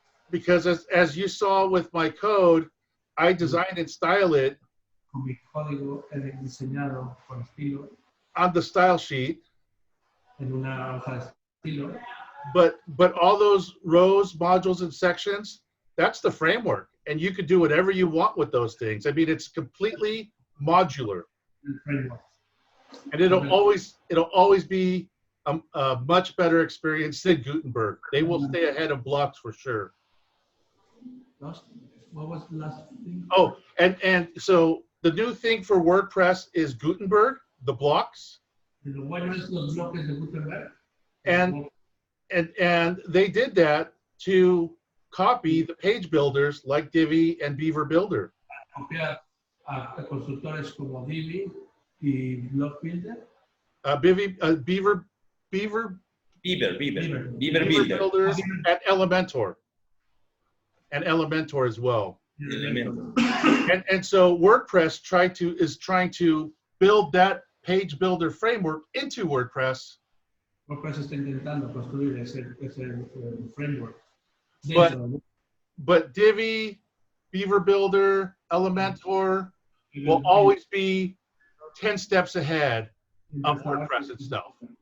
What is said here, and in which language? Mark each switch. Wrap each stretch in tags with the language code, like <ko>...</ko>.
<en>Because as you saw with my code, I designed and style it</en> <es>Con mi código he diseñado con estilo</es> <en>on the style sheet,</en> <es>en una hoja de estilo.</es> <en>but all those rows, modules, and sections, that's the framework. And you could do whatever you want with those things. I mean, it's completely modular.</en> <es>El framework.</es> <en>And it'll always be a much better experience than Gutenberg. They will stay ahead of blocks for sure. What was the last thing? Oh, and so the new thing for WordPress is Gutenberg, the blocks,</en> <es>Lo bueno es los bloques de Gutenberg.</es> <en>and they did that to copy the page builders like Divi and Beaver Builder.</en> <es>Copiar a constructores como Divi y Block Builder.</es> <en>Beaver Beaver Builder. Builder and Elementor. And Elementor as well. And so WordPress is trying to build that page builder framework into WordPress.</en> <es>WordPress está intentando construir ese framework.</es> <en>But Divi, Beaver Builder, Elementor will always be 10 steps ahead of WordPress itself.</en>